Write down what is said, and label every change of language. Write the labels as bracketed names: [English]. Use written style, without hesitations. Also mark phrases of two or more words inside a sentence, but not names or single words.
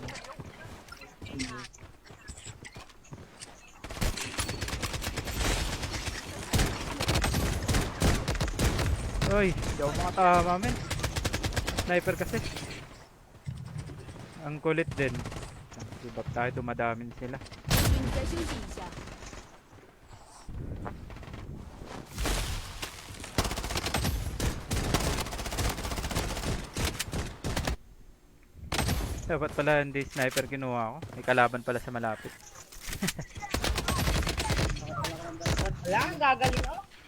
[Filipino] Uy, di ako makatama, men. Sniper kasi. Ang kulit din. Ibab tayo, dumadamin sila. [Chinese] 请你再休息一下。 [Filipino] Dapat pala hindi sniper kinuha ko. May kalaban pala sa malapit. Wala, ang gagaling oh.